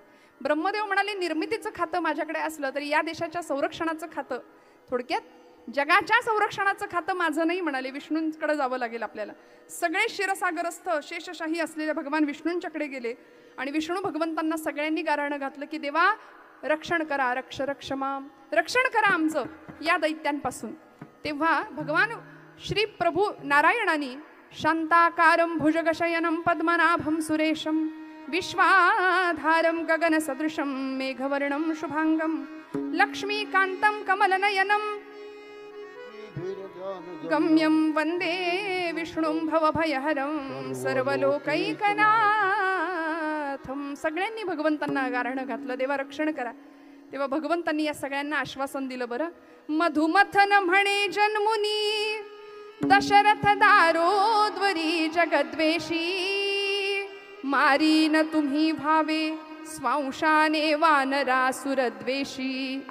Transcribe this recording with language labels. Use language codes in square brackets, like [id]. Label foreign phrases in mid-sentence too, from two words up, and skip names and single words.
[mr] ब्रह्मदेव म्हणाले, निर्मितीचं खातं माझ्याकडे असलं तरी या देशाच्या संरक्षणाचं खातं, थोडक्यात जगाच्या संरक्षणाचं खातं माझं नाही म्हणाले, विष्णूंकडे जावं लागेल आपल्याला. सगळे क्षीरसागरस्थ शेषशाही असलेले भगवान विष्णूंच्याकडे गेले आणि विष्णू भगवंतांना सगळ्यांनी गाऱ्हाणं घातलं की देवा रक्षण करा, [sa] रक्ष रक्ष माम, [mr] रक्षण करा आमचं या दैत्यांपासून. तेव्हा भगवान श्री प्रभू नारायणानी [sa] शांताकारं भुजगशयनं पद्मनाभं सुरेशं विश्वाधारं गगनसदृशं मेघवर्णं शुभांगं लक्ष्मीकान्तं कमलनयनं गम्यं वंदे विष्णुं भवभयहरं सर्वलोकैकनाथं. [mr] सगळ्यांनी भगवंतांना गाऱ्हाणं घातलं, देवा रक्षण करा. तेव्हा भगवंतांनी या सगळ्यांना आश्वासन दिलं. बरं, मधुमथन म्हणे जन्मुनी दशरथ दारोद्वरी जगद्वेषी, मारीन तुम्ही भावे स्वांशाने वानरासुरद्वेषी.